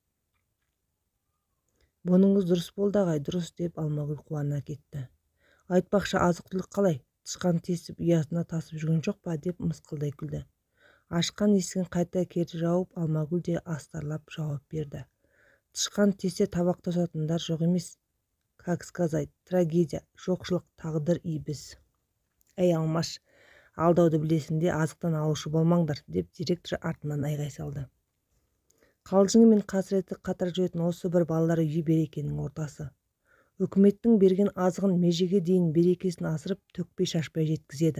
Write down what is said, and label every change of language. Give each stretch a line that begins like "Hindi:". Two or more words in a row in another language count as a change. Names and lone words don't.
Kazakh: Бұныңыз дұрыс болды ағай, дұрыс деп Алмагүл қуана кетті. Айтпақшы, азық-түлік қалай? Тышқан тесіп, ұясына тасып жүрген жоқ па деп мысқылдай күлді. Ашқан есігін қайта керді жауып, Алмагүл де астарлап жауап берді. Тышқан тесте табақ тосатындар жоқ емес.
Russian: Как сказать, трагедия,
Kazakh: жоқшылық, тағдыр, біз. Әй Алмаш, алдауды білесінде азықтан алушы болмаңдар, деп директор артынан айғай салды. Қалжыңы мен қасіреті қатар жүретін осы бір балалар үйі берекенің ортасы. Үкіметтің берген азығын межеге дейін берекесін асырып, төкпей шашпай жеткізеді.